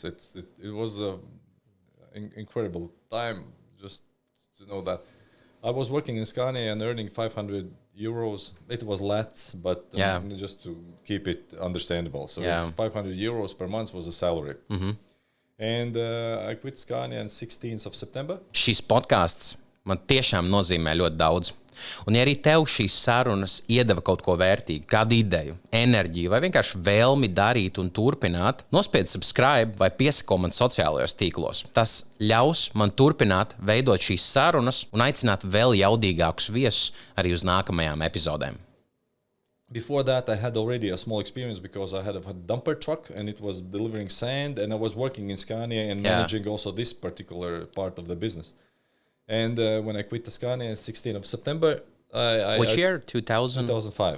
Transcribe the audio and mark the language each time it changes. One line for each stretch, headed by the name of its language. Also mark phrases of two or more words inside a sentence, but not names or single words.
English: It was an incredible time just to know that. I was working in Scania and earning 500 euros. It was lats, but just to keep it understandable. So it's 500 euros per month was a salary. And I quit Scania on 16th of September.
Latvian: Šis podcasts man tiešām nozīmē ļoti daudz. Un ja arī tev šīs sarunas iedeva kaut ko vērtīgu, kādu ideju, enerģiju vai vienkārši vēlmi darīt un turpināt, nospied subscribe vai piesako man sociālajos tīklos. Tas ļaus man turpināt veidot šīs sarunas un aicināt vēl jaudīgākus viesus arī uz nākamajām epizodēm.
English: Before that, I had already a small experience because I had a dumper truck and it was delivering sand, and I was working in Scania and managing also this particular part of the business. And when I quit the Scania, 16th of September, Which year? 2005.